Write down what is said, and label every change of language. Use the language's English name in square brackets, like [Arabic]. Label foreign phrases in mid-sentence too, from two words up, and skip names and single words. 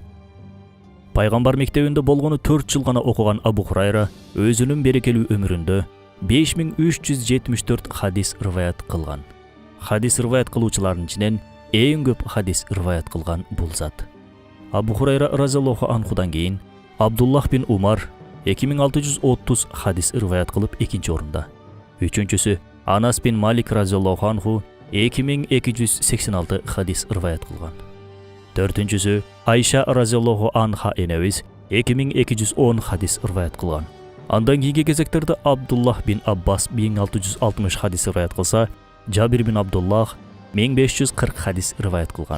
[Kyrgyz] Пайгамбар мектебинде болгону 4 жыл гана окуган Абу Хурайра өзүнүн берекелүү өмүрүндө 5374 хадис риваят кылган. Хадис риваят кылуучулардын ичинен эң көп хадис риваят кылган бул зат. Абу Хурайра [Arabic] رضي الله عنه [Kyrgyz] кийин Абдуллах бин Умар 2630 хадис риваят кылып экинчи орунда. Үчүнчүсү Анас бин Малик [Arabic] رضي الله عنه [Kyrgyz] 2286 хадис риваят кылган. Төртүнчүсү Айша [Arabic] رضي الله عنها [Kyrgyz] энебиз 2210 хадис риваят кылган. Андан кийинки кезектерде Абдуллах бин Аббас 1660 хадис риваят кылса, Жабир бин Абдуллах 1540 хадис риваят кылган.